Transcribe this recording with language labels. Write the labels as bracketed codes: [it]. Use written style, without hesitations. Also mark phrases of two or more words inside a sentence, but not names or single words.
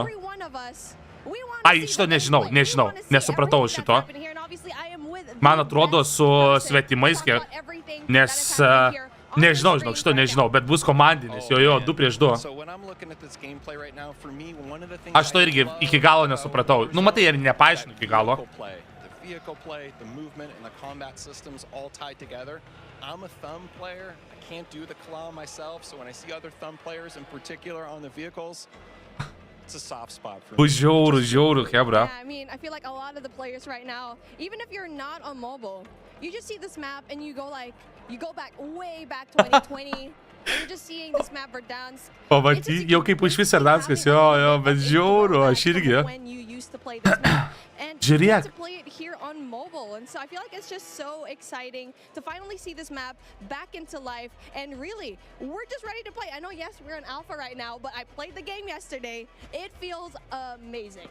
[lt] Ai, šito nežinau, nesupratau šito. Man atrodo su svetimais, nes nežinau, šito nežinau, bet bus komandinis, jo, 2 prieš 2. Aš to irgi iki galo nesupratau. Nu, matai, ir nepaaiškinu iki galo. [en] Vehicle play, the movement, and the combat systems all tied together. I'm a thumb player. I can't do the claw myself, so when I see other thumb players in particular on the vehicles, it's a soft spot for me. [lt] Žiauru, hebra. [en] Yeah, I mean, I feel like a lot of the players right now, even if you're not on mobile, you just see this map and you go way back 2020. And you're just seeing this map Verdansk. [lt] Pamatyk, jau kaip už vis Verdanskas, jo, bet žiauru, aš irgi. [en] When you used to play this map. And [lt] Žiūrėk. [en] to play it here on mobile. And so I feel like it's just so exciting to finally see this map back into life. And really, we're just ready to play. I know, yes, we're in alpha right now, but I played the game yesterday. It feels amazing.